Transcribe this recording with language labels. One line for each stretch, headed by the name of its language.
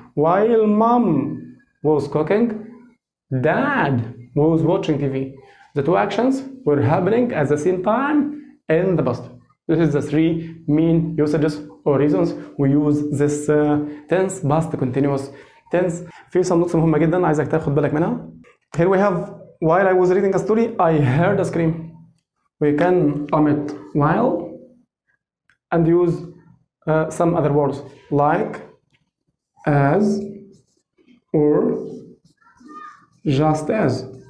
English: While mom was cooking, dad was watching TV. The two actions were happening at the same time in the past. This is the 3 main usages or reasons we use this tense, past continuous tense.
Arabic: في
English: some notes
Arabic: مهمة جدا عايزك تاخد بالك منها.
English: Here we have, while I was reading a story, I heard a scream. We can omit while and use some other words like as or just as.